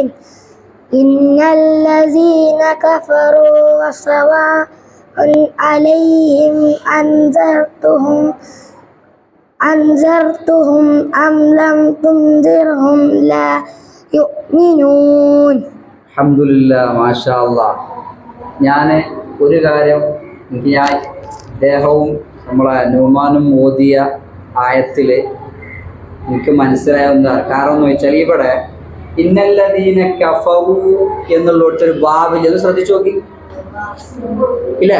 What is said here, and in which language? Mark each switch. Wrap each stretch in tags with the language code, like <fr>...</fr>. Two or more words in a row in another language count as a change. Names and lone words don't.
<ar>إن الذين كفروا وسواء عليهم أنذرتهم أم لم تنذرهم لا يؤمنون. الحمد لله ما شاء الله.</ar> <ml>ഞാൻ ഒരു കാര്യം എനിക്ക് ഞാൻ അദ്ദേഹവും നമ്മളെ നുമാനും ഓതിയ ആയത്തിൽ എനിക്ക് മനസ്സിലായ എന്താ കാരണം എന്ന് വെച്ചാൽ ഇവിടെ</ml> <ar>إن الذين كفروا</ar> <ml>എന്നുള്ളൊരു വാവ് ചെയ്ത് ശ്രദ്ധിച്ചു നോക്കി ഇല്ലേ?</ml>